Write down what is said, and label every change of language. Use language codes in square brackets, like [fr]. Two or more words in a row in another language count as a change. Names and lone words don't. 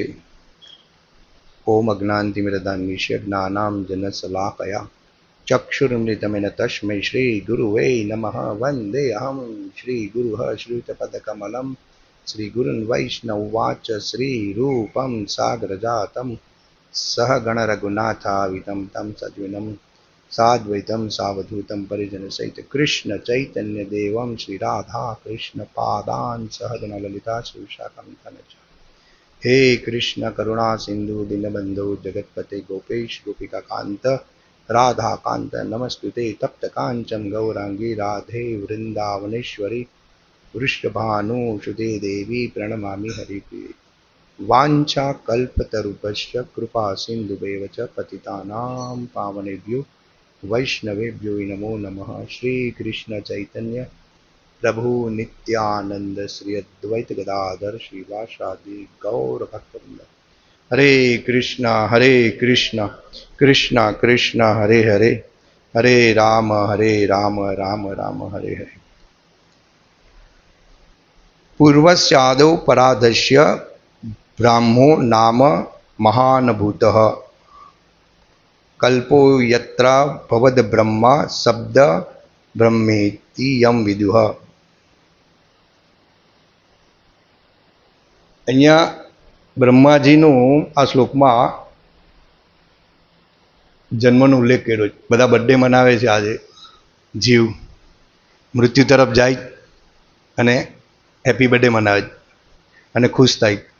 [sa] ઓમ અજ્ઞાનતિમિરદાન્વિષ્ય જ્ઞાનાંજનશલાકયા ચક્ષુરુન્મિલિતમેન તસ્મૈ શ્રી ગુરુવે નમઃ વંદે અહં શ્રી ગુરુઃ શ્રુતપદકમલં શ્રી ગુરુન વૈષ્ણવવાચ શ્રી રૂપં સાગ્રજાતમ સહગણ રઘુનાથાવિતમ તમ સદ્વિનમ સાદ્વૈતમ સાવધૂતમ પરિજન સહિત કૃષ્ણ ચૈતન્ય દેવમ શ્રી રાધા કૃષ્ણ પાદાન સહગણ લલિતા શ્રી વિશાખાન્વિતાન. હે કૃષ્ણ કરુણા સિંધુ દીનબંધુ જગતપતે ગોપેશ ગોપિકા કાંત राधा कांत नमस्कृते तप्त कांचन गौरांगी राधे वृंदावनेश्वरी वृषभानुसुते देवी प्रणमामि हरिप्रिये. वाञ्छा कल्पतरुभ्यश्च कृपा सिन्धुभ्येव च पतितानां पावनेभ्यो वैष्णवेभ्यो नमो नमः. श्री कृष्ण चैतन्य प्रभु नित्यानंद श्री अद्वैत गदाधर श्रीवासादि गौर भक्तवृंद. हरे कृष्ण कृष्ण कृष्ण हरे हरे हरे राम राम राम हरे हरे. पूर्वस्यादौ पराधस्य ब्राह्मो नाम महानभूतः कल्पो यत्र भवद ब्रह्मा शब्द ब्रह्मेति यम विदुः. [gu] અહીંયા બ્રહ્માજીનું આ શ્લોકમાં જન્મનો ઉલ્લેખ કર્યો છે. બધા બર્થડે મનાવે છે આજે. જીવ મૃત્યુ તરફ જાય અને [en] happy birthday [gu] મનાવે અને ખુશ થાય.